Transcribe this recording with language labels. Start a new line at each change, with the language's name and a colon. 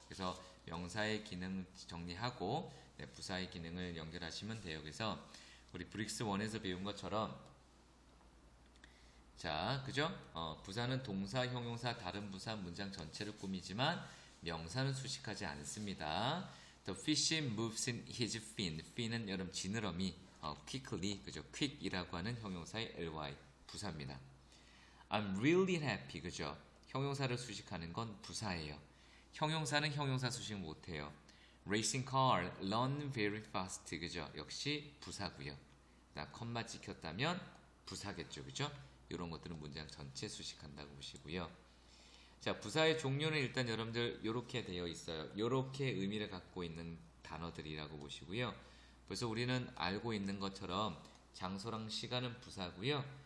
Korean: 그래서 명사의 기능 정리하고 네, 부사의 기능을 연결하시면 돼요. 그래서 우리 브릭스 1에서 배운 것처럼 자, 그죠? 부사는 동사, 형용사, 다른 부사, 문장 전체를 꾸미지만 명사는 수식하지 않습니다.
English: The fish moves in his fin.
Korean: fin은 여러분 지느러미, quickly, 그죠? quick이라고 하는 형용사의 ly, 부사입니다.
English: I'm really happy,
Korean: 그죠? 형용사를 수식하는 건 부사예요. 형용사는 형용사 수식 못해요.
English: Racing car, run very fast,
Korean: 그죠? 역시 부사고요. 나 컴마 찍혔다면 부사겠죠, 그죠? 이런 것들은 문장 전체 수식한다고 보시고요. 자, 부사의 종류는 일단 여러분들 이렇게 되어 있어요. 이렇게 의미를 갖고 있는 단어들이라고 보시고요. 그래서 우리는 알고 있는 것처럼 장소랑 시간은 부사고요.